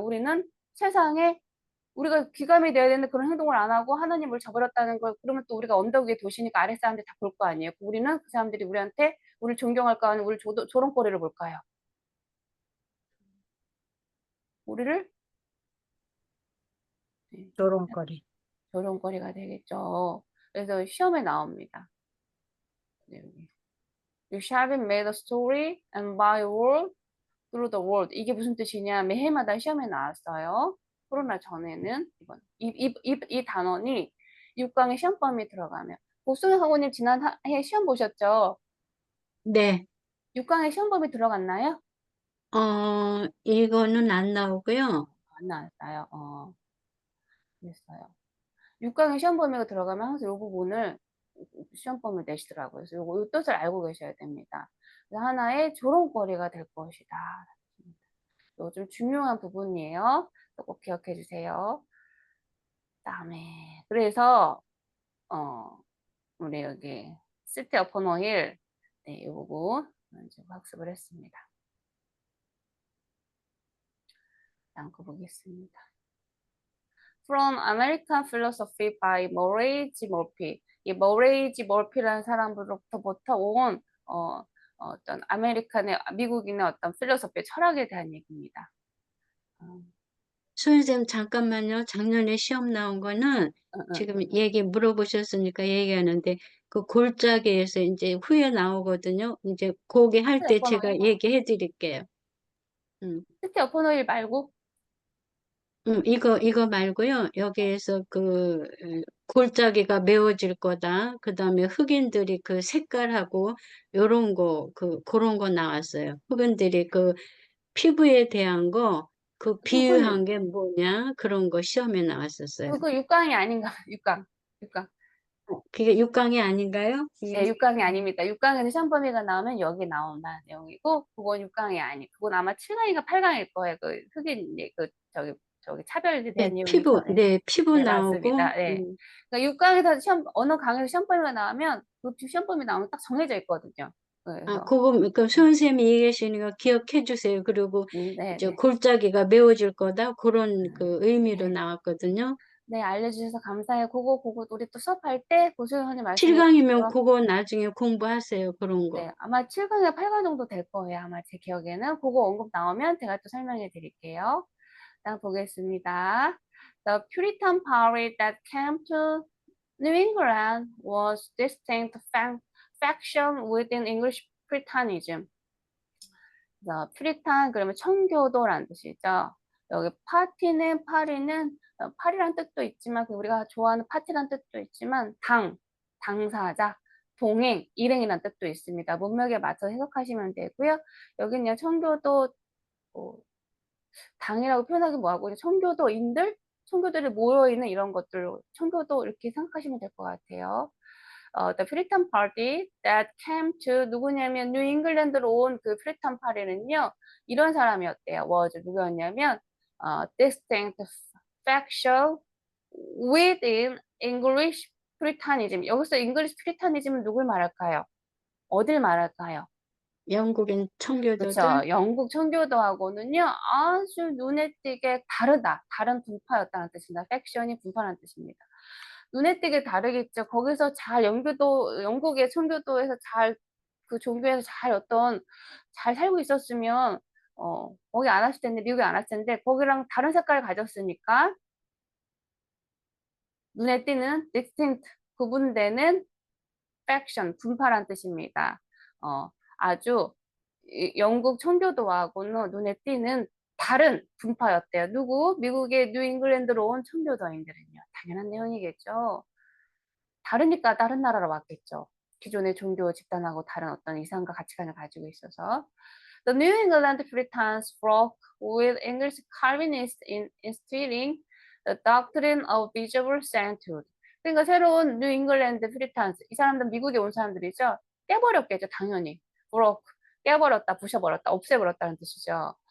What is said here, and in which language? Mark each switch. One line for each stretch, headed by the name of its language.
Korean: 우리는 세상에 우리가 귀감이 돼야 되는데 그런 행동을 안 하고 하나님을 저버렸다는 걸 그러면 또 우리가 언덕 위에 도시니까 아래 사람들이 다 볼 거 아니에요. 우리는 그 사람들이 우리를 존경할까 아니면 우리 조롱거리를 볼까요? 우리를 조롱거리. 조롱거리가 되겠죠. 그래서 시험에 나옵니다.
English: You shall be made a story and by word through the world.
Korean: 이게 무슨 뜻이냐? 매해마다 시험에 나왔어요. 코로나 전에는 이 단원이 6강의 시험 범위에 들어가면 복숭아 학원님 지난 해 시험 보셨죠? 네. 6강의 시험 범위 들어갔나요? 이거는 안 나오고요. 안 나왔어요. 그랬어요. 6강의 시험 범위가 들어가면 항상 이 부분을 시험범을 내시더라고요. 그래서 이 뜻을 알고 계셔야 됩니다. 그래서 하나의 조롱거리가 될 것이다. 이거 좀 중요한 부분이에요. 꼭 기억해 주세요. 그다음에 그래서 우리 여기 City upon a hill 네, 이 부분 먼저 학습을 했습니다. 다음 거 보겠습니다.
English: From American Philosophy by Murray G.
Korean: Murphy. 이 Murray G. Murphy라는 사람으로부터 온 어떤 미국인의 어떤 필로소피 철학에 대한 얘기입니다. 선생님, 잠깐만요. 작년에 시험 나온 거는 지금 얘기 물어보셨으니까 얘기하는데, 그 골짜기에서 이제 후에 나오거든요. 이제 거기 할 때 제가 얘기해 드릴게요. City upon a hill 말고 이거 말고요. 여기에서 골짜기가 메워질 거다. 그 다음에 흑인들이 그 색깔하고 요런 거, 그런 거 나왔어요. 흑인들이 그 피부에 대한 거, 그 비유한 게 뭐냐? 그런 거 시험에 나왔었어요. 그거 6강이 아닌가? 6강. 그게 6강이 아닌가요? 네, 6강이 아닙니다. 6강에서 시험 범위가 나오면 여기 나온다는 내용이고, 그건 6강이 아니고, 그건 아마 7강인가 8강일 거예요. 그 흑인, 저기 차별에 대한 내용이고. 피부 네, 나오고, 맞습니다. 네. 그러니까 6강에서 어느 강에서 시험 범위가 나오면, 그 시험 범위 나오면 딱 정해져 있거든요. 그래서, 그거 선생님이 얘기하시니까 기억해 주세요. 그리고 네, 이제 네. 골짜기가 메워질 거다. 그런 그 의미로 네. 나왔거든요. 네, 알려주셔서 감사해요. 그거 우리 또 수업할 때 고수연님 말씀해 7강이면 주세요. 그거 나중에 공부하세요. 그런 거. 네, 아마 7강이나 8강 정도 될 거예요. 아마 제 기억에는. 그거 언급 나오면 제가 또 설명해 드릴게요. 다음 보겠습니다.
English: The Puritan party that came to New England was distinct faction within English Puritanism.
Korean: 퓨리탄 그러면 청교도라는 뜻이죠. 여기 파리란 뜻도 있지만 우리가 좋아하는 파티란 뜻도 있지만 당사자, 동행, 일행이란 뜻도 있습니다. 문맥에 맞춰 해석하시면 되고요. 여기는 청교도 당이라고 표현하기 뭐하고 청교도들이 모여있는 이런 것들로 청교도 이렇게 생각하시면 될 것 같아요. The Puritan Party that came to 누구냐면 뉴 잉글랜드로 온 그 프리탄 파리는요 이런 사람이었대요.
English: 누구였냐면 distinct faction within English Puritanism.
Korean: 여기서 English Puritanism은 누굴 말할까요? 어딜 말할까요? 영국인 청교도들. 그렇죠. 영국 청교도하고는요 아주 눈에 띄게 다른 분파였다는 뜻입니다. 팩션이 분파라는 뜻입니다. 눈에 띄게 다르겠죠. 거기서 영국의 청교도에서 그 종교에서 잘 살고 있었으면, 거기 안 왔을 텐데, 미국에 안 왔을 텐데, 거기랑 다른 색깔을 가졌으니까, 눈에 띄는 distinct, 구분되는 faction, 분파란 뜻입니다. 아주 영국 청교도하고는 눈에 띄는 다른 분파였대요. 미국의 뉴 잉글랜드로 온 청교도인들은요. 당연한 내용이겠죠. 다르니까 다른 나라로 왔겠죠. 기존의 종교 집단하고 다른 어떤 이상과 가치관을 가지고 있어서.
English: The New England Puritans broke with English Calvinists in instilling the doctrine of visible sainthood.
Korean: 그러니까 새로운 뉴 잉글랜드 프리탄스, 이 사람들 미국에 온 사람들이죠. 깨버렸겠죠, 당연히. broke, 깨버렸다, 부셔버렸다, 없애버렸다는 뜻이죠.